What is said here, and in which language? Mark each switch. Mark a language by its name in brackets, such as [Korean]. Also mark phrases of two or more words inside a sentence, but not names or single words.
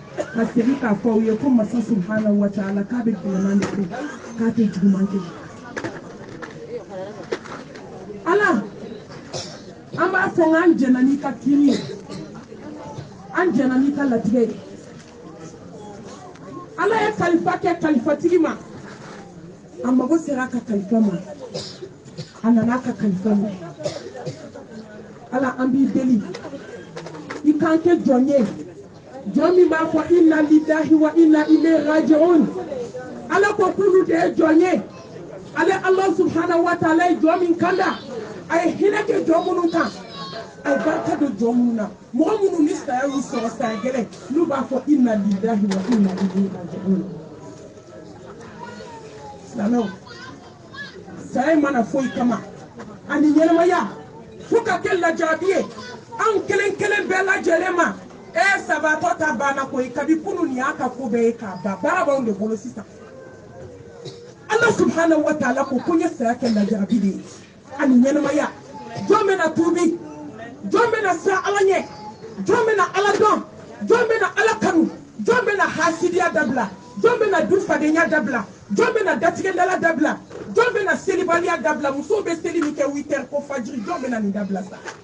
[Bambara] Kasiri ka fɔ u ye ko masa [Arabic] سبحانه وتعالى [Bambara] k'a bɛ gɛlɛman de kɛ k'a tɛ juguman kɛ. Ala an b'a fɔ k'an jɛna n'i ka kiri ye an jɛna n'i ka latigɛ ye. Ala ye kalifa kɛ kalifatigi ma a mago sera a ka kalifa ma a nana a ka kalifa ma. Ala an b'i deli i k'an kɛ jɔn ye jɔn min b'a fɔ [Arabic] إنا لله وإنا إليه راجعون. [Bambara] Ala ko k'olu de ye jɔn ye. Ale [Arabic] الله سبحانه وتعالى [Bambara] ye jɔn min kanda a ye hinɛ kɛ jɔn minnu kan a ye barika don jɔn minnu na. Mɔgɔ minnu ni saya y'u sɔrɔ saya gɛlɛn n'u b'a fɔ [Arabic] إنا لله وإنا إليه راجعون. [Bambara] Silamɛw saya mana foyi kama ani ɲɛnamaya fo ka kɛ lajarabi ye an kelen kelen bɛɛ lajɛlen ma. Sabatɔ ta banna koyi kabi kunu ni y'a ka ko bɛɛ ye k'a ban baara b'anw de bolo sisan. [Arabic] الله سبحانه وتعالى [Bambara] ko ko n ye saya kɛ lajarabi de ye ani ɲɛnamaya. Jɔn bɛna tuubi jɔn bɛna siran Ala ɲɛ jɔn bɛna Ala dɔn jɔn bɛna Ala kanu jɔn bɛna hasidiya dabila jɔn bɛna dufadenya dabila jɔn bɛna datigɛdala dabila jɔn bɛna selibaliya dabila musow bɛ seli min kɛ 8 heures ko fajiri jɔn bɛna nin dabila sa.